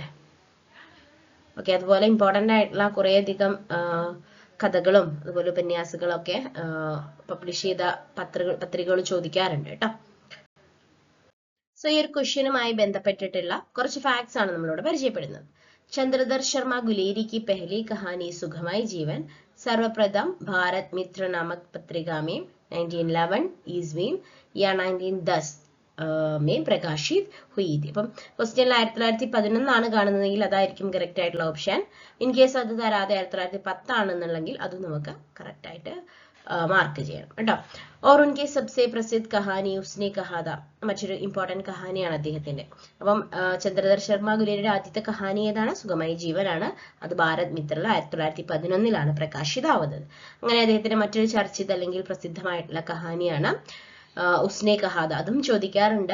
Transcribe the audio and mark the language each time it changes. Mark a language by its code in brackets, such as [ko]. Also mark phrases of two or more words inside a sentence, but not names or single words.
[ml] ഓക്കെ, അതുപോലെ ഇമ്പോർട്ടന്റ് ആയിട്ടുള്ള കുറെ അധികം കഥകളും അതുപോലെ ഉപന്യാസങ്ങളൊക്കെ പബ്ലിഷ് ചെയ്ത പത്രികകൾ ചോദിക്കാറുണ്ട് കേട്ടോ. സോ ഈ ഒരു ക്വസ്റ്റ്യനുമായി ബന്ധപ്പെട്ടിട്ടുള്ള കുറച്ച് ഫാക്ട്സ് ആണ് നമ്മളിവിടെ പരിചയപ്പെടുന്നത്. [hi] चंद्रधर शर्मा गुलेरी की पहली कहानी सुखमय जीवन सर्वप्रथम भारत मित्र नामक पत्रिका में 1911 ईस्वी या 1910 में प्रकाशित हुई थी. [ml] അപ്പം ക്വസ്റ്റ്യനിൽ 1911 ആണ് കാണുന്നതെങ്കിൽ അതായിരിക്കും കറക്റ്റ് ആയിട്ടുള്ള ഓപ്ഷൻ. [en] in case [ml] അത് തരാതെ 1910 ആണെന്നുണ്ടെങ്കിൽ അത് നമുക്ക് കറക്റ്റ് ആയിട്ട് മാർക്ക് ചെയ്യണം കേട്ടോ. [hi] और उनके सबसे प्रसिद्ध कहानी उसने कहा था, [ml] മറ്റൊരു ഇമ്പോർട്ടന്റ് കഹാനിയാണ് അദ്ദേഹത്തിന്റെ. അപ്പം ചന്ദ്രധർ ശർമ്മ ഗുലേരിയുടെ ആദ്യത്തെ കഹാനി ഏതാണ്? സുഖമയി ജീവനാണ്. അത് ഭാരത് മിത്രയിൽ 1911 പ്രകാശിതമാവുന്നത്. അങ്ങനെ അദ്ദേഹത്തിന്റെ മറ്റൊരു ചർച്ചിത അല്ലെങ്കിൽ പ്രസിദ്ധമായിട്ടുള്ള കഹാനിയാണ് ഉസ്നെ കഹാദ. അതും ചോദിക്കാറുണ്ട്.